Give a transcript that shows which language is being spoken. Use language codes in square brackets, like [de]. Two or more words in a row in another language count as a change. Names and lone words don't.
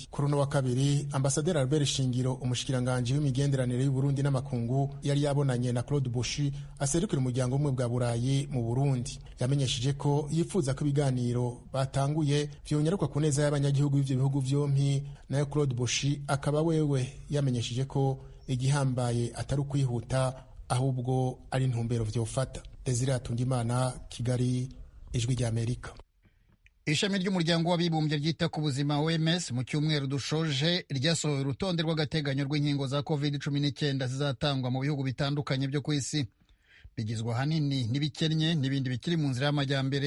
[rn] Kuri uno wa kabiri, Ambasaderi Albert Shingiro, umushikiranganje w'imigenderanire y'u Burundi n'amakungu, yari yabonanye na Claude Boshi aserukira umuryango w'ubumwe bwa Burayi mu Burundi. Yamenyesheje ko yifuza ko ibiganiro batanguye vyonyaruka ku neza y'abanyagihugu b'ivyo bihugu vyompi. Nayo Claude Boshi akaba wewe yamenyesheje ko igihambaye atari ukwihuta ahubwo ari intumbero vyofata. [rw] Desire Hatungimana, Kigali, Ijwi ry'Amerika. Ishami ry'umuryango w'abibumbye ryita ku buzima OMS mu cyumweru dushoje ryasohoye urutonde rw'agateganyo rw'inkingo za COVID-19 zizatangwa mu bihugu bitandukanye byo ku isi. Bigizwe ahanini n'ibikennye n'ibindi bikiri mu nzira y'amajyambere.